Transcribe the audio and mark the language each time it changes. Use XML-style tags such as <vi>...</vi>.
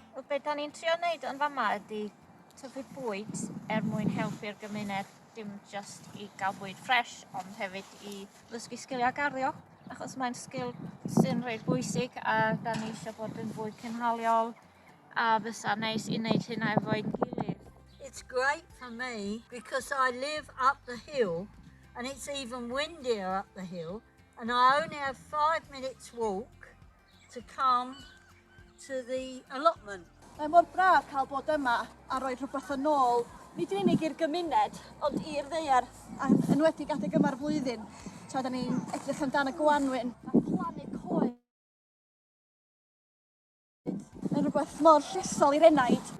<cy>Be da ni'n trio wneud yn fama ydy tyfu bwyd mwyn helpu'r gymuned, dim just i gael bwyd ffres, ond hefyd i ddysgu sgiliau garddio, achos mae'n sgil sy'n rhaid bwysig a da ni eisiau bod yn fwy cynhaliol a fysa neis i wneud hynna efo'n gilydd.</cy> <en>It's great for me because I live up the hill and it's even windier up the hill and I only have 5 minutes walk to come to the allotment.</en> <cy>Mae mor braf cael bod yma a rhoi rhywbeth yn ôl, nid yn unig i'r gymuned, ond i'r ddaear, a enwedig adeg yma'r flwyddyn, tra da ni'n edrych amdano Gwanwyn. Mae plannu coed yn rhywbeth mor llesol i'r enaid.</cy>